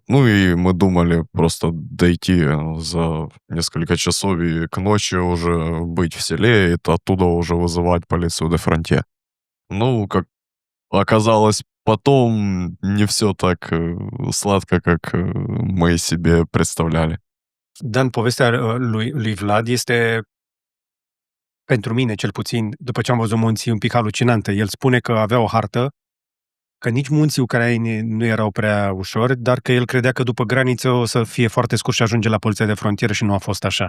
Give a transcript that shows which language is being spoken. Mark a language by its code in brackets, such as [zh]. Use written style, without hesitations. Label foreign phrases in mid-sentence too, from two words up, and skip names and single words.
[ru] Ну и мы думали просто дойти за несколько часов и к ночи уже быть в селе, и оттуда уже вызывать полицию [ro] de fronte. [ru] Ну, как оказалось, потом не все так сладко, как мы себе представляли. [ro] Dan, povestea lui Vlad este, pentru mine cel puțin, după ce am văzut munții, un pic halucinantă. El spune că avea o hartă, că nici munții ucraini nu erau prea ușori, dar că el credea că după graniță o să fie foarte scurt și ajunge la poliția de frontieră și nu a fost așa.